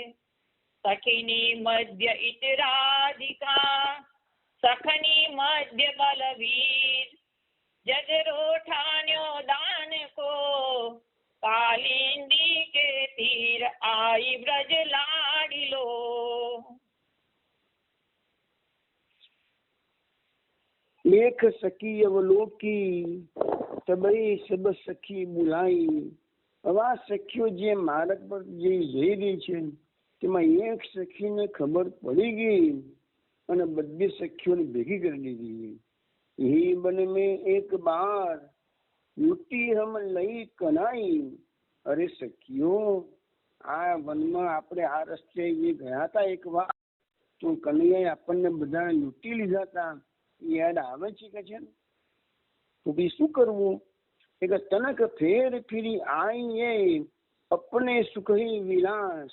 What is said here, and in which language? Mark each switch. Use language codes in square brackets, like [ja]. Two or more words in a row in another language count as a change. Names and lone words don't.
[bra] सखिनी मध्य इतराधिका, सखनी मध्य बलवीर, जगरो ठान्यो दान को, कालिंदी के तीर आई ब्रज लाडिलो। लेख सखी अवलोकी, तबई सब सखी बुलाई। [gu] હવે આ સખીઓ જે માર્ગ પર જે જઈ રહી છે તેમાં એક સખીને ખબર પડી ગઈ અને બધી સખીઓને ભેગી કરી દીધી। [bra] ही बन में एक बार लूटी हम लई कनाई। अरे सखियो, [gu] આ વનમાં આપણે આ રસ્તે જે ગયા હતા એક વાર, તો કનૈયાએ આપણને બધા લૂંટી લીધા હતા, યાદ આવે છે કે છે? તો બી શું કરવું? [bra] एक तनक फेर फीरी आईए अपने सुखी विलास।